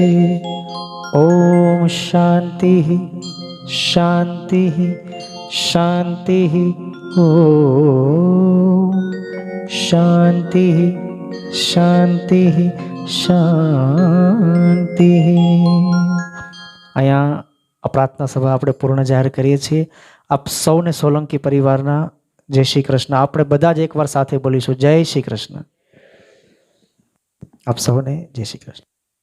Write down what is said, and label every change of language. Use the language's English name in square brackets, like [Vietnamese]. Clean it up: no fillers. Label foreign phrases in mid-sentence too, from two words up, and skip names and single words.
[Sanskrit] ओम शांति शांति शांति ओम शांति शांति शांति। [Gujarati] અહીંયા આ પ્રાર્થના સભા આપણે પૂર્ણ જાહેર કરીએ છીએ. આપ સૌને સોલંકી પરિવારના જય શ્રી કૃષ્ણ. આપણે બધા જ એકવાર સાથે બોલીશું જય શ્રી કૃષ્ણ. આપ સૌને જય શ્રી કૃષ્ણ.